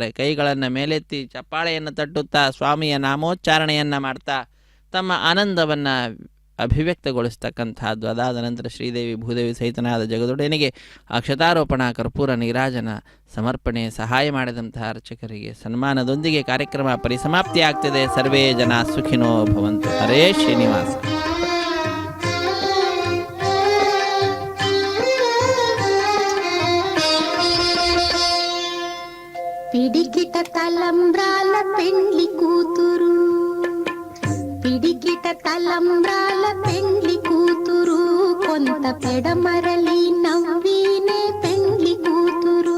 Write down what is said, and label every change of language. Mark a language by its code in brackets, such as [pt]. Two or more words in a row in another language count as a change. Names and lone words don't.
[kn] ಕೈಗಳನ್ನು ಮೇಲೆತ್ತಿ ಚಪ್ಪಾಳೆಯನ್ನು ತಟ್ಟುತ್ತಾ ಸ್ವಾಮಿಯ ನಾಮೋಚ್ಚಾರಣೆಯನ್ನು ಮಾಡ್ತಾ ತಮ್ಮ ಆನಂದವನ್ನು ಅಭಿವ್ಯಕ್ತಗೊಳಿಸ್ತಕ್ಕಂಥದ್ದು. ಅದಾದ ನಂತರ ಶ್ರೀದೇವಿ ಭೂದೇವಿ ಸಹಿತನಾದ ಜಗದೊಡೆಯನಿಗೆ ಅಕ್ಷತಾರೋಪಣ ಕರ್ಪೂರ ನೀರಾಜನ ಸಮರ್ಪಣೆ ಸಹಾಯ ಮಾಡಿದಂತಹ ಅರ್ಚಕರಿಗೆ ಸನ್ಮಾನದೊಂದಿಗೆ ಕಾರ್ಯಕ್ರಮ ಪರಿಸಮಾಪ್ತಿಯಾಗ್ತಿದೆ. [sa] ಸರ್ವೇ ಜನ ಸುಖಿನೋ ಭವಂತು. ಹರೇ ಶ್ರೀನಿವಾಸ. [te] పిడికిట తలంబ్రాల పెండ్లి కూతురు, పిడికిట తలంబ్రాల పెండ్లి కూతురు, కొంత పెడమరలి నవ్వీనే పెండ్లి కూతురు.